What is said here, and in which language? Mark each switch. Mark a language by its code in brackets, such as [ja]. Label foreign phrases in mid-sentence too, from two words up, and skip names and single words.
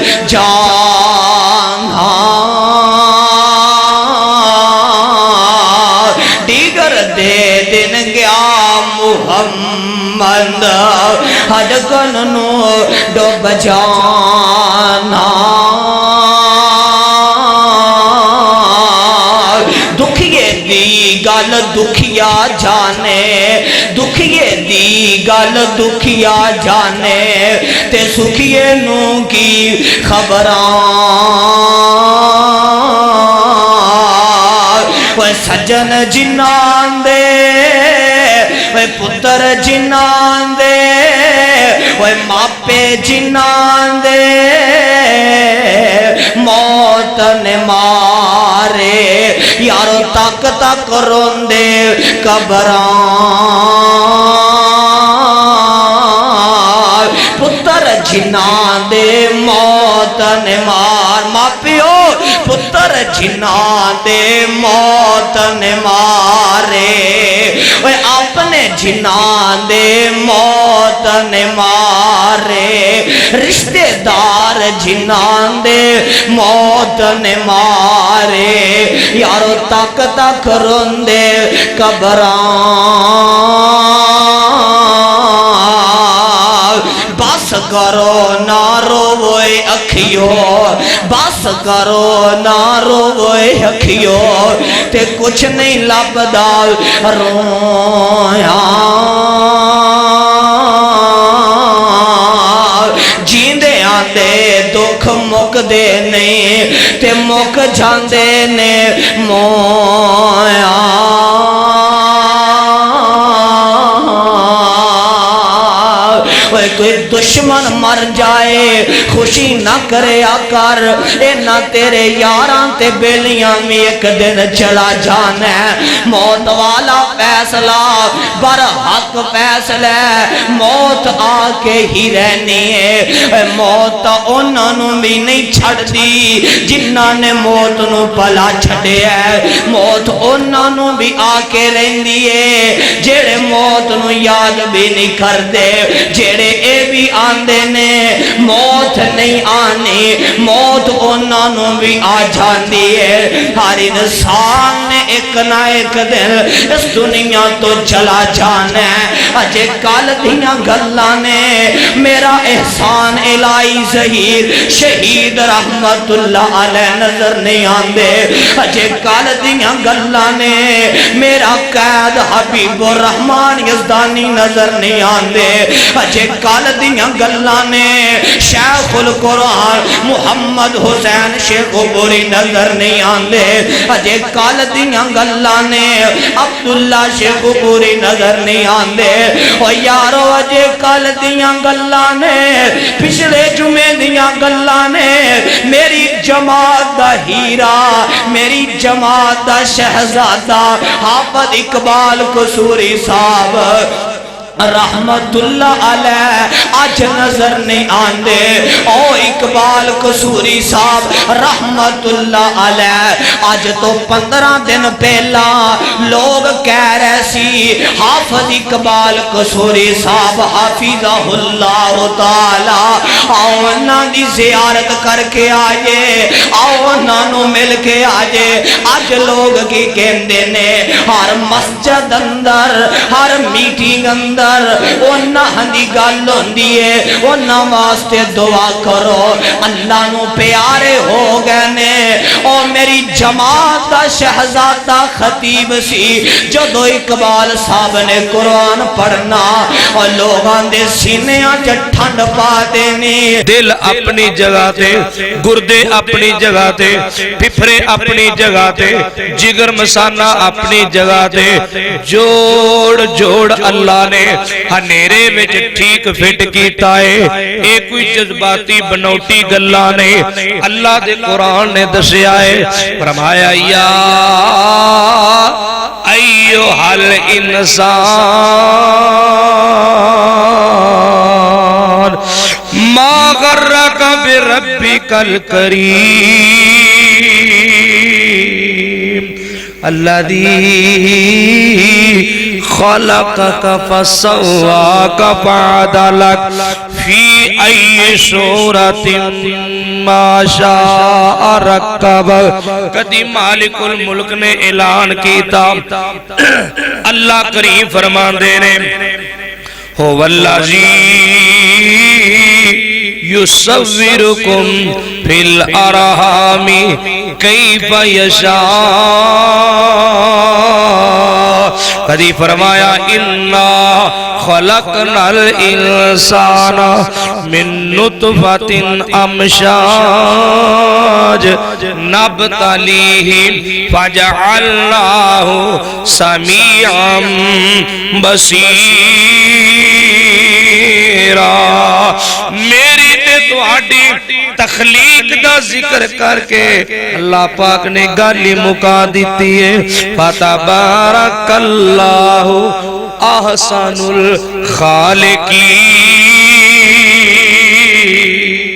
[pa] جانا دیگر دے دن گیا محمد ہڈکن نو ڈوب جانا دکھیے دی گل دکھیا جانے دکھیے دی گل دکھیا جانے تے سکھیے نو کی خبران وہ سجن جنان دے وہ پتر جنان دے وہ ماپے جنان دے موت نے مارے یارو تک تک روندے قبران پتر جنان دے موت نے مار ماپیو پتر جنان دے موت نے مارے وہ اپنے جنان دے موت نے مارے رشتہ دار جنان دے موت نے مارے یارو تک تک روندے قبران بس کرو نہ روئے اکھیو بس کرو نہ روئے اکھیو تے کچھ نہیں لبدا رویا جیندے آندے دکھ مک دے نہیں تے مک جاندے نے مویا کوئی دشمن مر جائے خوشی نہ کرے کر اینا تیرے یاراں تے بیلیاں میں ایک دن چلا جانا ہے موت والا فیصلہ برحق فیصلہ موت آ کے ہی رہنی ہے موت انہوں بھی نہیں چھڑ دی جنہاں نے موت نو پلا چھڑے ہے موت انہوں بھی آ کے رہن دیئے جیڑے موت نو یاد بھی نہیں کر دے جیڑے اے بھی آندے نے موت نہیں آنی موت انہوں بھی آ جاندی ہے ہر انسان نے ایک نہ ایک دن اس دنیا تو چلا جانا ہے اجے کال دیاں گلاں نے میرا احسان الہی ظہیر شہید [ar] رحمت اللہ علیہ [pa] نظر نہیں آندے اجے کال دیاں گلاں نے میرا قید حبیب الرحمن یزدانی نظر نہیں آندے اجے کال دیاں گلاں نے شیخ القرآن محمد حسین شیخ بوری نظر نہیں آندے اجے کال دیاں گلاں نے عبداللہ شیخ بوری نظر نہیں آندے او یارو اجے کال دیاں گلاں نے پچھلے جمعے دیاں گلاں نے میری جماعت دا ہیرا میری جماعت دا شہزادہ حافظ اقبال قصوری صاحب [ar] رحمت اللہ علیہ [pa] آج نظر نہیں آندے او اقبال قصوری صاحب [ar] رحمت اللہ علیہ [pa] آج تو 15 دن پہلا لوگ کہہ رہے سی حافظ اقبال قصوری صاحب [ar] حافظہ اللہ تعالی [pa] آؤ انہاں دی زیارت کر کے آئے آؤ انہاں نو مل کے آئے آج لوگ کی کہندے نے ہر مسجد اندر ہر میٹنگ اندر انہاں دی گل ہوندی ہے انہاں واسطے دعا کرو اللہ نو پیارے ہو گئے نے او میری جماعت دا شہزادہ خطیب سی جدو اقبال صاحب نے قرآن پڑھنا اور لوگاں دے سینیاں چ ٹھنڈ پا دینی دل اپنی جگہ تے گردے اپنی جگہ تے پھپھرے اپنی جگہ تے جگر مسانہ اپنی جگہ تے جوڑ جوڑ اللہ نے ہنیرے وچ ٹھیک فٹ کیتا ہے ایک کوئی جذباتی بنوٹی گلا نے اللہ دے قرآن نے دسیا ہے فرمایا یا [ar] ایھا الانسان ما غرک بربک الکریم الذی خلقک فسواک فعدلک فی ای صورت ما شاء رکبک [pa] کدی مالک الملک نے اعلان کیتا اللہ کریم فرماندے نے [ar] هو الذی یصورکم فی الارحام کیف یشاء [pa] کدی فرمایا [ar] انا خلقنا الانسان من نطفۃ امشاج نبتلیہ فجعلناہ سمیعا بصیرا [pa] میری تے تواڈی تخلیق دا ذکر کر کے اللہ پاک نے گالی مکا دیتی ہے [ar] فتبارک اللہ احسن الخالقین